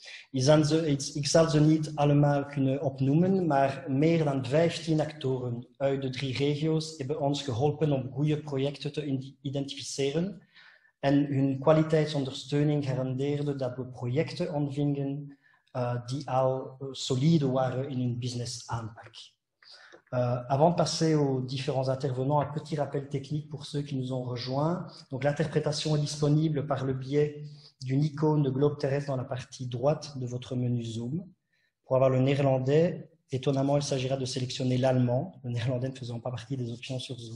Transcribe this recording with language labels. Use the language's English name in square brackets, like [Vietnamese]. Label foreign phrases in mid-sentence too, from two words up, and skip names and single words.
[Dutch] Ik zal ze niet allemaal kunnen opnoemen, maar meer dan 15 actoren uit de 3 regio's hebben ons geholpen om goede projecten te identificeren en hun kwaliteitsondersteuning garandeerde dat we projecten ontvingen die al solide waren in hun business aanpak. [French] Avant de passer aux différents intervenants, un petit rappel technique pour ceux qui nous ont rejoints. Donc, l'interprétation est disponible par le biais d'une icône de globe terrestre dans la partie droite de votre menu Zoom. Pour avoir le néerlandais, étonnamment, il s'agira de sélectionner l'allemand, le néerlandais ne faisant pas partie des options sur Zoom.